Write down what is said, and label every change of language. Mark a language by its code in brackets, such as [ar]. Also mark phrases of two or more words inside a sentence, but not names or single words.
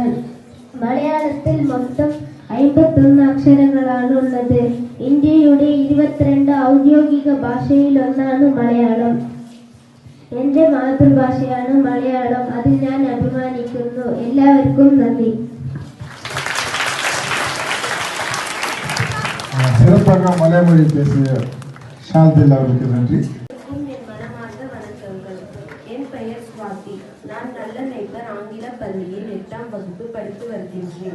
[ml] മലയാളത്തിൽ മൊത്തം 51 അക്ഷരങ്ങളാണ് ഉള്ളത്. ഇന്ത്യയുടെ 22 ഔദ്യോഗിക ഭാഷയിലൊന്നാണ് മലയാളം. എൻ്റെ മാതൃഭാഷയാണ് മലയാളം. അതിൽ ഞാൻ അഭിമാനിക്കുന്നു. എല്ലാവർക്കും നന്ദി. [ta] சிறப்பாக மலைமொழி பேசிய ஷாதில் அவருக்கு நன்றி. என் மனமார்ந்த வணக்கங்கள். என் பெயர் சுவாதி. நான் நல்லநேப்பர் ஆங்கில பள்ளியில் 8ஆம் வகுப்பு படித்து வருகின்றேன்.